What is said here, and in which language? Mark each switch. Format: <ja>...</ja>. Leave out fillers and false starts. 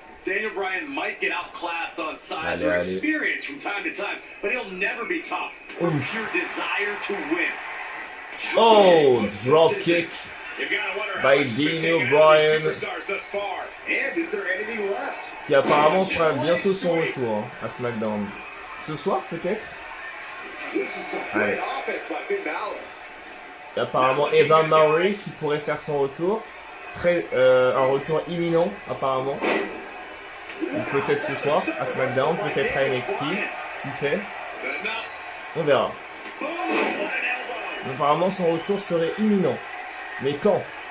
<en>Daniel Bryan might get outclassed on size or experience from time to time, but he'll never be topped for pure desire to win. Oh, drop kick by Daniel Bryan, And is there anything left?</en> <fr>qui apparemment fera bientôt son retour à SmackDown. Ce soir peut-être.</fr> <en>This is some great offense by Finn Balor.</en> <fr>Et apparemment Eva Marie qui pourrait faire son retour. Un retour imminent apparemment. Ou peut-être ce soir à SmackDown, peut-être à NXT. Qui sait? On verra. Mais apparemment son retour serait imminent. Mais quand?</fr>